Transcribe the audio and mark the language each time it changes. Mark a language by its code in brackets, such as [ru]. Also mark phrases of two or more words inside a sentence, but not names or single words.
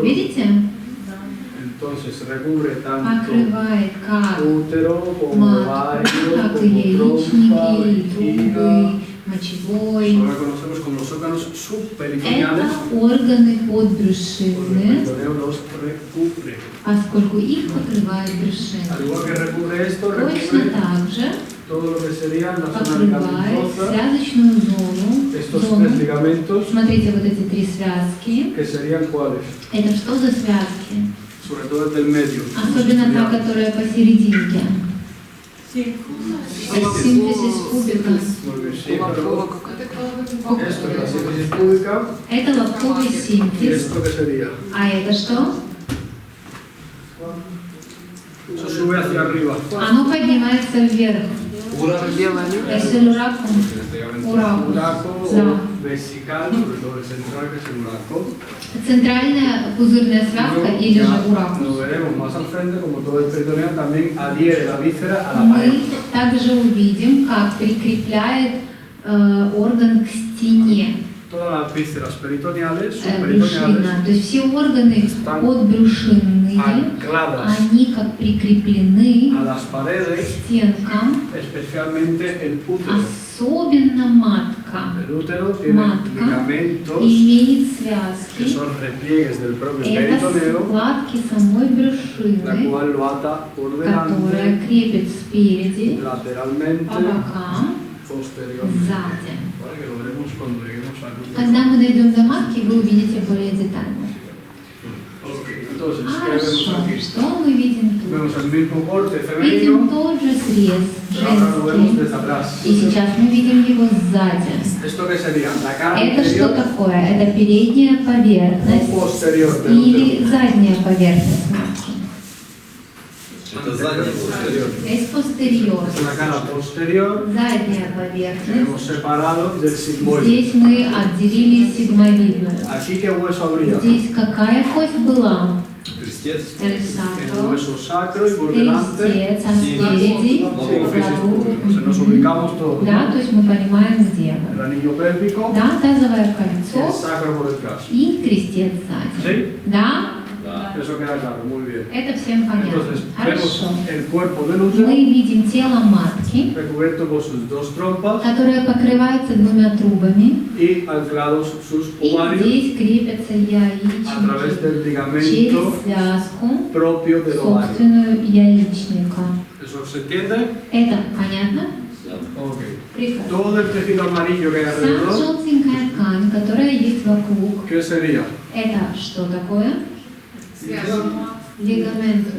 [ru] Видите? [es] Entonces recubre tanto [ru] Покрывает как [es] útero como [ru] матку, [es] ovario, [ru] как [es] como [ru] и [es] trompa, [ru] яичники, и [es] vejiga. [ru] трубы, мочевой. [es] Lo reconocemos como los órganos subperitoneales. [ru] Это органы [es] Porque el [ru] подбрюшинные, [es] peritoneo los recubre. [ru] поскольку их покрывает [es] Al [ru] брюшина. [es] igual que recubre esto, [ru] Точно [es] recubre [ru] так же [es] todo lo que sería la zona [ru] покрывает [es] ligamentosa. [ru] связочную зону. [es] Estos [ru] зону. [es] tres ligamentos, [ru] Смотрите, вот эти три связки. [es] que serían cuáles, [ru] Это что за связки? [es] sobre todo el del medio. [ru] Особенно та, которая посерединке. Это синтезис кубика. [es] Muy bien, sí, pero esto es la síntesis pública. [ru] Это лобковый [es] ¿Y [ru] синтез. [es] esto qué sería? [ru] А это что? [es] Eso sube hacia arriba. [ru] Оно поднимается вверх. [es] Es el uracum. [ru] Уракус. [es] Uraco [ru] Да. [es] o vesical, sobre todo el central, que es el uraco. [ru] Центральная пузырная связка или же [es] Ya lo [ru] уракус. [es] veremos más al frente, como todo el peritoneo también adhiere la víscera a la [ru] Мы [es] pared. [ru] также увидим, как прикрепляет орган к стене [es] Todas las vísceras peritoneales, [ru] брюшина. [es] subperitoneales, [ru] То есть все органы подбрюшинные, [es] ancladas [ru] они как прикреплены [es] a las [ru] к [es] paredes, [ru] стенкам, [es] especialmente el útero. [ru] особенно матка. [es] El útero tiene [ru] Матка [es] ligamentos [ru] имеет [es] que [ru] связки. [es] son repliegues del propio [ru] Это [es] peritoneo, [ru] складки самой [es] la [ru] брюшины, [es] cual lo ata por [ru] которая [es] delante, [ru] крепит спереди, [es] lateralmente, [ru] по бокам, [es] posteriormente. [ru] сзади. [es] Vale, que lo veremos cuando lleguemos al útero. [ru] Когда мы дойдем до матки, вы увидите более детально. [es] Ok, entonces, ¿qué vemos [ru] Хорошо. [es] aquí? [ru] Что мы видим тут? [es] Vemos el mismo corte [ru] Видим [es] femenino, [ru] тот же срез [es] pero ahora lo vemos [ru] женский. [es] desde atrás. [ru] И сейчас мы видим его сзади. [es] ¿Esto qué sería? ¿La cara [ru] Это что [es] anterior [ru] такое? Это передняя [es] o [ru] поверхность [es] posterior del útero? [ru] или задняя поверхность матки? Это задний posterior. [es] Es posterior. Es la cara posterior [ru] Задняя [es] que [ru] поверхность. [es] hemos separado del sigmoide. [ru] Здесь мы отделили сигмовидную. [es] Aquí qué hueso habría? [ru] Здесь какая кость была? Крестец. [es] El el sacro. hueso sacro y por delante. [ru] Крестец, а спереди [es] Hipófisis público. Se nos ubicamos todos. [ru] Да, то есть мы понимаем, где [es] El [ru] мы. [es] anillo pélvico, [ru] Да, тазовое [es] el [ru] кольцо [es] sacro por detrás. [ru] и крестец сзади. [es] ¿Sí? [ru] Да, Да. [es] Eso queda claro, muy bien. [ru] это всем понятно. [es] Entonces, [ru] Хорошо. [es] vemos el cuerpo del [ru] Мы [es] útero [ru] видим тело матки, [es] recubierto por sus dos trompas [ru] которое покрывается двумя трубами, [es] y anclados sus [ru] и [es] ovarios [ru] здесь крепятся [es] a través [ru] яичники [es] del ligamento [ru] через связку, [es] propio del ovario. [ru] собственную яичника. [es] ¿Eso se entiende? [ru] Это понятно? [es] Ok. [ru] Прекрасно. [es] Todo el tejido amarillo que hay [ru] Вся [es] alrededor, [ru] желтенькая ткань, которая есть вокруг, [es] ¿qué sería? [ru] это что такое? Лигаментус.